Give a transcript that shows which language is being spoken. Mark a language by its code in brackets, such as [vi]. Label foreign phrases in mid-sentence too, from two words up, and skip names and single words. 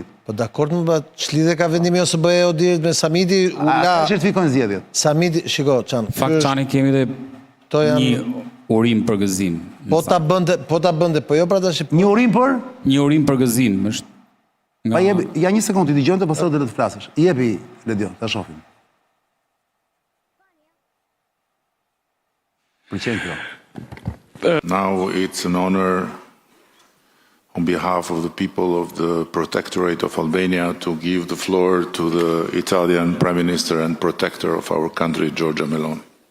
[sq] Po dakord, më ç'lidhje ka vendimi OSBE Odirit me Samiti u la. A certifikojnë zgjedhjet? Samiti, shiko, Çan. Fakt Çani kemi dhe një urim për gëzim. Po ta bënte, po jo pra tash. Një urim për? Një urim për gëzim, është. Pa jepi, ja një sekondë, ti dëgjonte pastaj do të flasësh. Jepi, Ledion, ta shohim. [en] Now it's an honor on behalf of the people of the Protectorate of Albania to give the floor to the Italian Prime Minister and Protector of our country, Giorgia Meloni.